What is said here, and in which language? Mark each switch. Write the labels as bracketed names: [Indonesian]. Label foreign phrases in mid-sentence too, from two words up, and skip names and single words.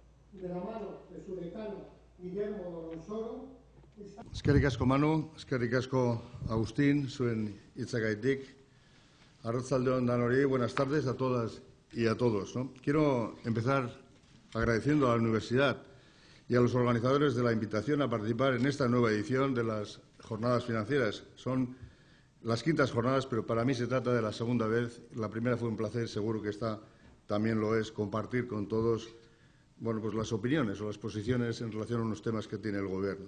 [Spanish] de la mano de su decano Guillermo Dorronsoro. [Basque] Eskerrik asko Manu, eskerrik asko Agustín, zuen hitzagaitik. Arratsalde on danori, [Spanish] buenas tardes a todas y a todos, ¿no? Quiero empezar agradeciendo a la universidad y a los organizadores de la invitación a participar en esta nueva edición de las jornadas financieras. Son las quintas jornadas, pero para mí se trata de la segunda vez. La primera fue un placer, seguro que esta también lo es, compartir con todos pues las opiniones o las posiciones en relación a unos temas que tiene el Gobierno.